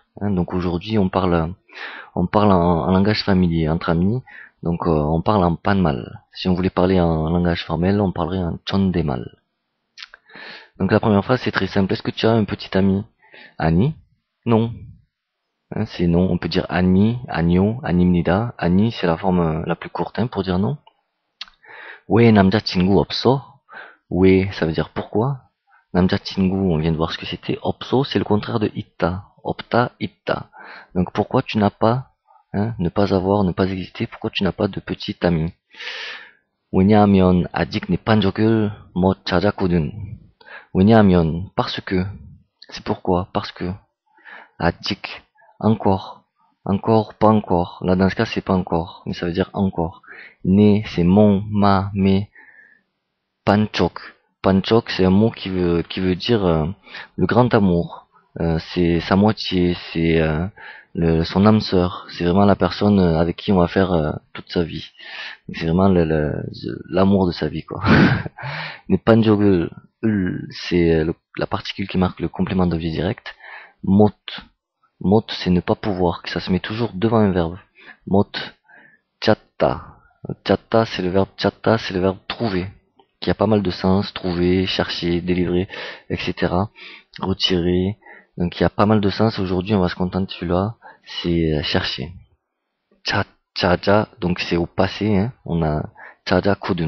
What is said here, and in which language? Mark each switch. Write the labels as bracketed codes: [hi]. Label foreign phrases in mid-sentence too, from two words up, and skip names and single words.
[fr] Donc aujourd'hui on parle en langage familier, entre amis. Donc on parle en panmal. Si on voulait parler en langage formel, on parlerait en 존댓말. Donc la première phrase c'est très simple. Est-ce que tu as un petit ami? 아니? Non. C'est non. On peut dire [ko] 아니, 아니요, 아닙니다. [fr] 아니 c'est la forme la plus courte pour dire non. [ko] 왜 남자친구 없어? [fr] 왜 ça veut dire pourquoi. 남자친구 on vient de voir ce que c'était. 없어 c'est le contraire de 있다. [ko] 없다, 있다. [fr] Donc pourquoi tu n'as pas, ne pas avoir, ne pas exister, pourquoi tu n'as pas de petit ami? [ko] 왜냐하면 아직 내 반쪽을 못 찾았거든. [fr] 왜냐하면 parce que, c'est pourquoi, parce que. 아직, encore, pas encore. Là dans ce cas c'est pas encore, mais ça veut dire encore. 네 c'est mon, ma, mes. 반쪽 c'est un mot qui veut dire le grand amour. C'est sa moitié, c'est son âme sœur. C'est vraiment la personne avec qui on va faire toute sa vie. C'est vraiment l'amour de sa vie quoi. Mais 반쪽을, c'est la particule qui marque le complément d'objet direct. 못 c'est ne pas pouvoir, que ça se met toujours devant un verbe. [ko] 못 찾다 [fr] c'est le verbe 찾다, c'est le verbe trouver, qui a pas mal de sens, trouver, chercher, délivrer, etc. Retirer. Donc il y a pas mal de sens. Aujourd'hui on va se contenter de celui-là, c'est chercher. 찾아, donc c'est au passé, on a 찾았거든.